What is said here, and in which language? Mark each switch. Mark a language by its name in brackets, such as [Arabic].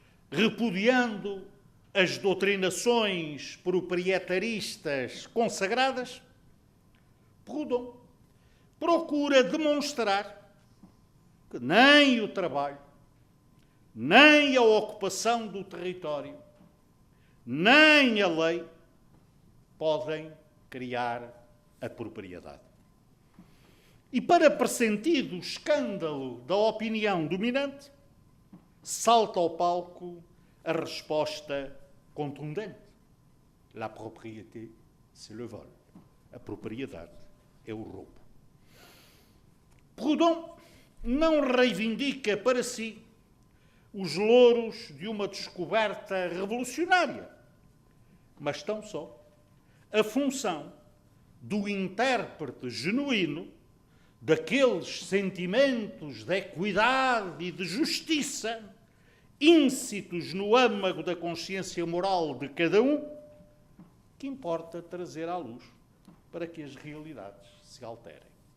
[Portuguese] Repudiando as doutrinações proprietaristas consagradas, Proudhon procura demonstrar que nem o trabalho, nem a ocupação do território, nem a lei podem criar a propriedade. E para pressentir o escândalo da opinião dominante, salta ao palco a resposta contundente. [French] La propriété, c'est le vol. [Portuguese] A propriedade é o roubo. Proudhon não reivindica para si os louros de uma descoberta revolucionária, mas tão só a função do intérprete genuíno daqueles sentimentos de equidade e de justiça íncitos no âmago da consciência moral de cada um, que importa trazer à luz para que as realidades se alterem.